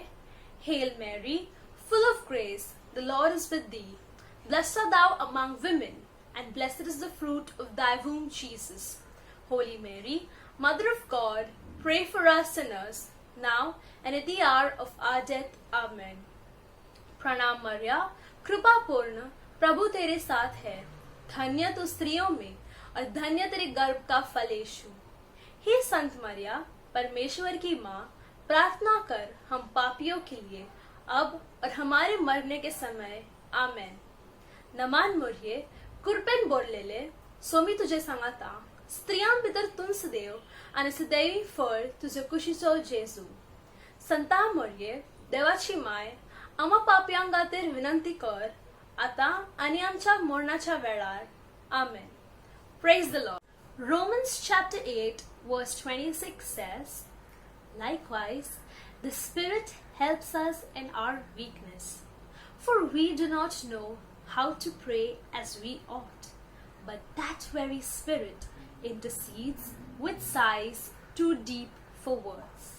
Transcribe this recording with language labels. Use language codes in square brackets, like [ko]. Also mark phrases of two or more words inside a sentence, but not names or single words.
[en] Hail Mary, full of grace, the Lord is with thee. Blessed art thou among women, and blessed is the fruit of thy womb, Jesus. Holy Mary, Mother of God, pray for us sinners, now and at the hour of our death. Amen. [hi] प्रणाम मरिया, कृपा पूर्ण, प्रभु तेरे साथ है, धन्य तू स्त्रियों में और धन्य तेरे गर्भ का फल यीशु। हे संत मरिया, परमेश्वर की माँ, प्रार्थना कर हम पापियों के लिए अब और हमारे मरने के समय। आमेन. [kok] नमान मोर्ये कुर्पेन बोरलेले सोमी तुझे सांगता स्त्रियां भितर तुंस देव आणि सदैवी फळ तुझे कुशीचो जेजू. संता मोर्ये देवाची माय आम्हा पापियांगातीर विनंती कर आता आणि आमच्या मरणाच्या वेळार. [en] Amen. Praise the Lord. Romans chapter 8 verse 26 says, likewise, the Spirit helps us in our weakness, for we do not know how to pray as we ought, but that very Spirit intercedes with sighs too deep for words.